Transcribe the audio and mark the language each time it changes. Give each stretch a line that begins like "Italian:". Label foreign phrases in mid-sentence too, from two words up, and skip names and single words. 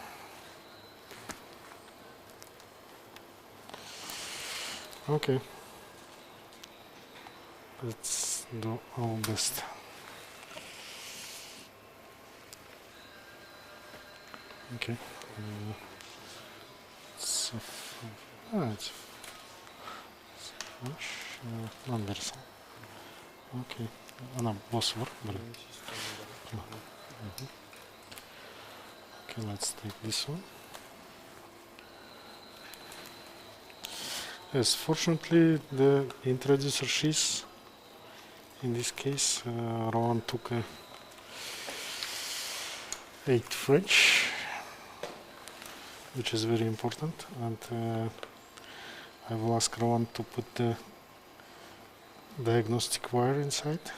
English: Okay, let's do our best. Okay, it's much non-versal.
Kazakh: Okay. Ана босс бар.
English: Okay, let's take this one. Yes, fortunately the introducer sheath in this case Rowan took a 8 French, which is very important, and I will ask Rowan to put the diagnostic wire inside.